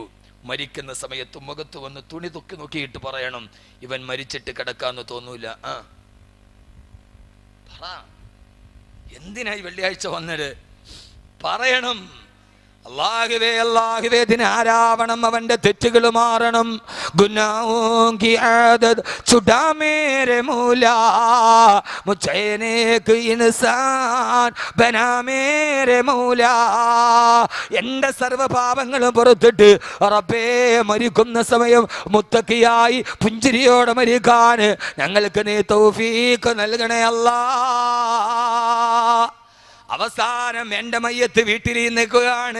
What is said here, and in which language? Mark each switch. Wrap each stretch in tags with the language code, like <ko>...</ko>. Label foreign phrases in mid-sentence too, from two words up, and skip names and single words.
<ml>മരിക്കുന്ന സമയത്ത് മുഖത്ത് വന്ന് തുണി തുക്കി നോക്കിയിട്ട് പറയണം ഇവൻ മരിച്ചിട്ട് കിടക്കാന്ന് തോന്നൂല. പറ, എന്തിനായി വെള്ളിയാഴ്ച വന്നത്? പറയണം. അല്ലാഹുവേ അല്ലാഹുവേ ദിനാരാവണം അവന്റെ തെറ്റുകൾ മാറണം.</ml> <ur>گناہوں کی عادت چھڑا میرے مولا مجھے نیک انسان بنا میرے مولا.</ur> <ml>എൻ്റെ സർവ്വപാപങ്ങളും പുറത്തിട്ട് റബ്ബേ മരിക്കുന്ന സമയം മുത്തക്കിയായി പുഞ്ചിരിയോടെ മരിക്കാൻ ഞങ്ങൾക്ക് നീ തൗഫീഖ് നൽകണേ അല്ലാ. അവസാനം എൻ്റെ മയ്യത്ത് വീട്ടിലിരിക്കുകയാണ്.</ml>